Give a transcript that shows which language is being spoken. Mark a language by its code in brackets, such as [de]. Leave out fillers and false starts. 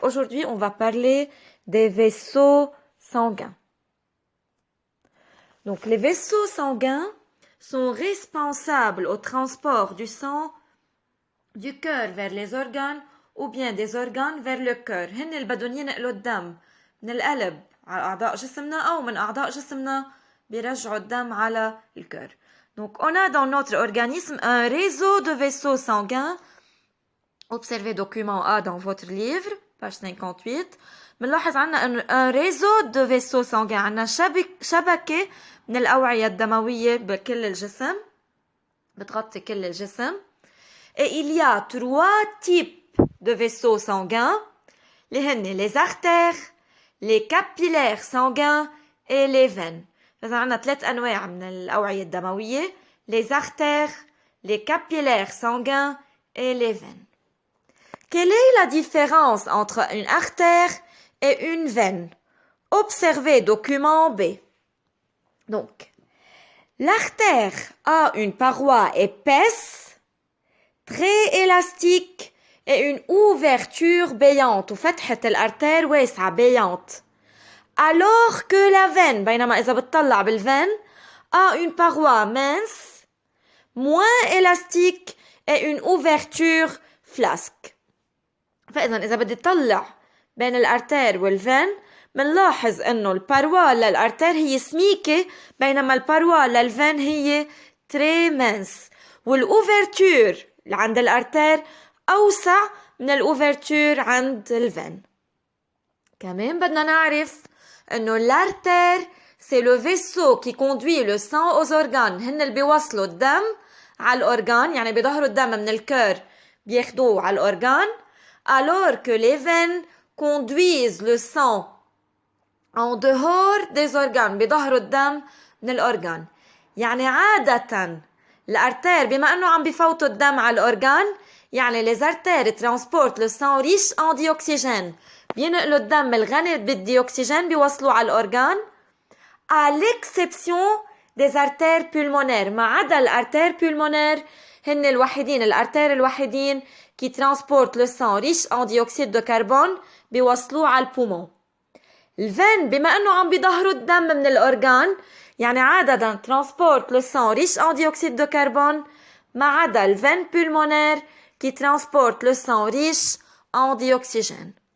[fr] Aujourd'hui, on va parler des vaisseaux sanguins. Donc les vaisseaux sanguins sont responsables au transport du sang du cœur vers les organes ou bien des organes vers le cœur. [ar] هن اللي بدهم ينقلوا الدم من القلب على أعضاء جسمنا أو من أعضاء جسمنا بيرجعوا الدم على الكœur. [fr] Donc on a dans notre organisme un réseau de vaisseaux sanguins. Observez document A dans votre livre, page 58. [ar] بنلاحظ عنا [fr] un réseau de vaisseaux sanguins. [ar] عنا شبكة من الأوعية الدموية بكل الجسم. بتغطي كل الجسم. [fr] Et il y a 3 types de vaisseaux sanguins, les artères, les capillaires sanguins et les veines. [ar] فإذا عندنا 3 أنواع من الأوعية الدموية, [fr] les artères, les capillaires sanguins et les veines. Quelle est la différence entre une artère et une veine? Observez document B. Donc, l'artère a une paroi épaisse, très élastique et une ouverture béante. [ar] وفتحة الارتير واسعة béante. [fr] Alors que la veine, [ar] بينما إذا بتطلع بالveine, [fr] a une paroi mince, moins élastique et une ouverture flasque. [ar] فإذا إذا بدي طلع بين الارتير والveine, منلاحظ إنه الباروا للارتير هي سميكة بينما الباروا للveine هي [fr] très mince. [ar] والouverture عند الارتير أوسع من الأوفرتور عند الفين. كمان بدنا نعرف إنه [fr] l'artère c'est le vaisseau qui conduit le sang aux organes. [ar] هن اللي بيوصلوا الدم على الأورغان, يعني بيظهروا الدم من الكœur بياخدوه على الأورغان, [fr] alors que les veines conduisent le sang en dehors des organes. [ar] بيظهروا الدم من الأورغان. يعني عادةً الارتير بما انه عم بفوتوا الدم على الاورغان, يعني [fr] les artères transportent le sang riche en dioxygène. [ar] بينقلوا الدم الغني بالديوكسيجين بيوصلوا على الاورغان, [fr] à l'exception des artères pulmonaires. [ar] ما عدا الارتير pulmonaire هن الوحيدين, الارتير الوحيدين [fr] qui transportent le sang riche en dioxyde de carbone [ar] بيوصلوه على البومون. الفين بما انه عم بيظهروا الدم من الاورغان, يعني عادة [fr] transporte le sang riche en dioxyde de carbone, [ar] ما عدا [fr] le veine pulmonaire qui transporte le sang riche en dioxygène.